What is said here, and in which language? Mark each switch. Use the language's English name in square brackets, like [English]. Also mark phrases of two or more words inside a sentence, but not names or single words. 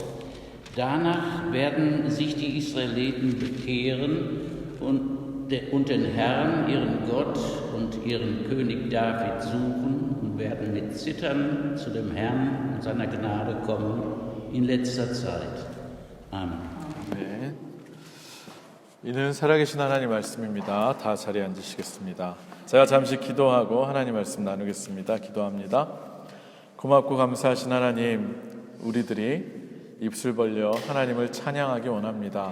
[German] Danach werden sich die Israeliten bekehren und den Herrn, ihren Gott und ihren König David suchen und werden mit Zittern zu dem Herrn und seiner Gnade kommen in letzter Zeit. Amen. [Korean] 네. 이는 살아계신 하나님 말씀입니다. 다 자리에 앉으시겠습니다. 제가 잠시 기도하고 하나님 말씀 나누겠습니다. 기도합니다. 고맙고 감사하신 하나님, 우리들이 입술 벌려 하나님을 찬양하기 원합니다.